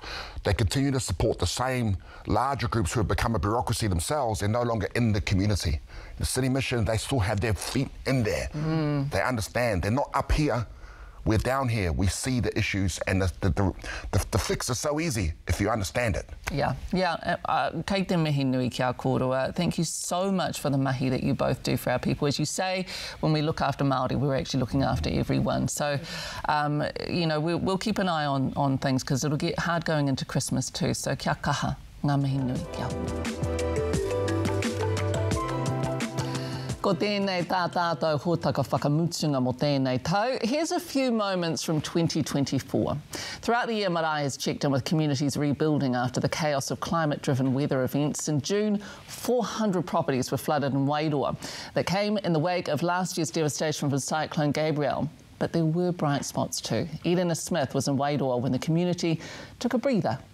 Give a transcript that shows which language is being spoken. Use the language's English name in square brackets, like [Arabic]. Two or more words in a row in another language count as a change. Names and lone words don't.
[English] They continue to support the same larger groups who have become a bureaucracy themselves. They're no longer in the community. The City Mission, they still have their feet in there. They understand. They're not up here. We're down here. We see the issues, and the fix is so easy if you understand it. Yeah. [Māori] Kei te mihi nui kia kōrua. [English] Thank you so much for the mahi that you both do for our people. As you say, when we look after Māori, we're actually looking after everyone. So, you know, we'll keep an eye on things because it'll get hard going into Christmas too. [Māori] So kia kaha, ngā mihi nui kia. Ko tēnei tā tātou hōtaka whakamutunga mo tēnei tau. [English] Here's a few moments from 2024. Throughout the year, Marae has checked in with communities rebuilding after the chaos of climate-driven weather events. In June, 400 properties were flooded in Wairoa. That came in the wake of last year's devastation from Cyclone Gabrielle. But there were bright spots too. Edina Smith was in Wairoa when the community took a breather.